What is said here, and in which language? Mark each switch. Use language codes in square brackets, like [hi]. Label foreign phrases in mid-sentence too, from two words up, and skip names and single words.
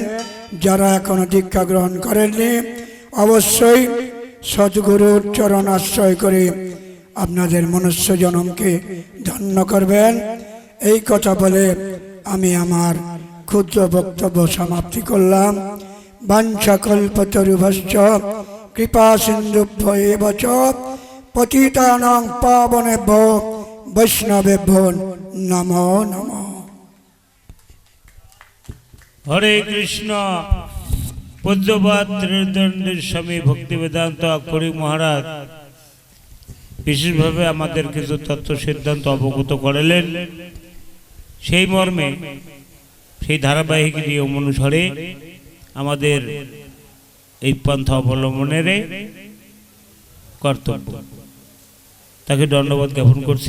[bn] যারা এখনো দীক্ষা গ্রহণ করেননি অবশ্যই সদ্গুরুর চরণ আশ্রয় করে আপনাদের মনুষ্য জনমকে ধন্য করবেন। এই কথা বলে আমি আমার ক্ষুদ্র বক্তব্য সমাপ্তি করলাম। [sa] বাঞ্ছাকল্পতরুভশ্চ কৃপা সিন্ধুভ্য এব চ পতিতানাং পাবনেভ্যো বৈষ্ণবেভ্যো নমো নমঃ। [bn] হরে কৃষ্ণ। পদ্মপাদ ত্রিদণ্ডের স্বামী ভক্তিবেদান্ত আক্ষরিক মহারাজ বিশেষভাবে আমাদের কিছু তত্ত্ব সিদ্ধান্ত অবগত করালেন। সেই মর্মে সেই ধারাবাহিক নিয়ম অনুসারে আমাদের এই পন্থা অবলম্বনের কর্তব্য, তাকে ধন্যবাদ জ্ঞাপন করছি।